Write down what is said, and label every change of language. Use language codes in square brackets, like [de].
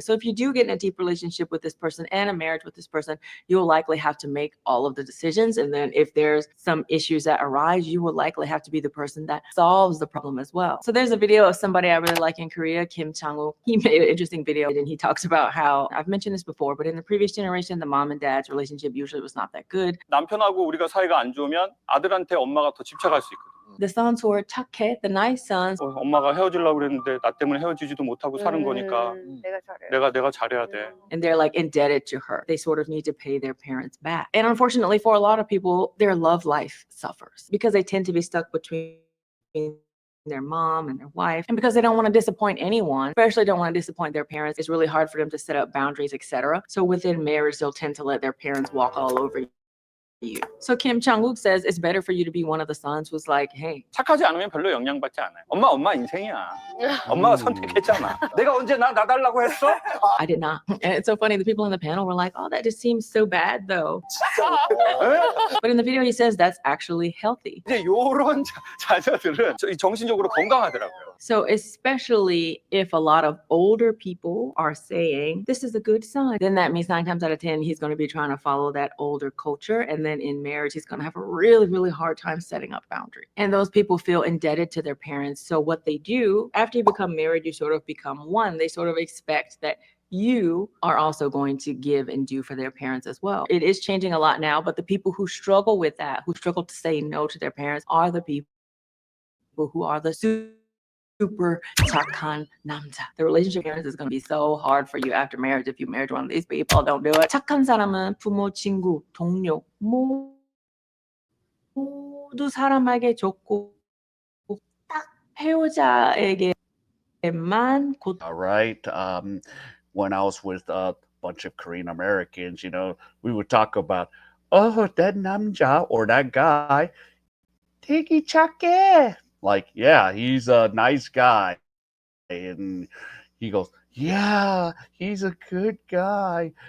[en] So if you do get in a deep relationship with this person and a marriage with this person, you'll likely have to make all of the decisions. And then if there's some issues that arise, you will likely have to be the person that solves the problem as well. So there's a video of somebody I really like in Korea, Kim Chang-wook. He made an interesting video, and he talks about how, I've mentioned this before, but in the previous generation, the mom and dad's relationship usually was not that good. [ko] 남편하고 우리가 사이가 안 좋으면 아들한테 엄마가 더 집착할 수 있거든. [en] The sons who are [ko] 착해, [en] the nice sons, [ko] 엄마가 헤어지려고 그랬는데 나 때문에 헤어지지도 못하고 사는 거니까 내가 잘해야 돼. [en] and they're like indebted to her. They sort of need to pay their parents back. And unfortunately for a lot of people, their love life suffers because they tend to be stuck between their mom and their wife, and because they don't want to disappoint anyone, especially don't want to disappoint their parents, it's really hard for them to set up boundaries, etc. So within marriage, they'll tend to let their parents walk all over you. So Kim Chang-wook says it's better for you to be one of the sons who's like, hey, [ko] 착하지 않으면 별로 영향받지 않아요. 엄마 인생이야. 엄마가 선택했잖아. 내가 언제 나 달라고 했어? [en] I did not. And it's so funny, the people in the panel were like, oh, that just seems so bad though. But in the video he says that's actually healthy. [ko] 이제 요런 자녀들은 정신적으로 건강하더라고요. [en] So especially if a lot of older people are saying this is a good son, then that means 9 times out of 10 he's going to be trying to follow that older culture, and then in marriage he's going to have a really, really hard time setting up boundaries. And those people feel indebted to their parents. So what they do after you become married, you sort of become one. They sort of expect that you are also going to give and do for their parents as well. It is changing a lot now, but the people who struggle with that, who struggle to say no to their parents, are the people who are the super [ko] 착한 남자. [en] The relationship is going to be so hard for you after marriage if you married one of these people. Don't do it. [ko] 착한 사람은 부모, 친구, 동료 모두 사람에게 좋고 딱 배우자에게만 [en] All right. When I was with a bunch of Korean Americans, we would talk about, oh, that namja or that guy, [ko] 되게 착해. [en] Like, yeah, he's a nice guy. And he goes, yeah, he's a good guy.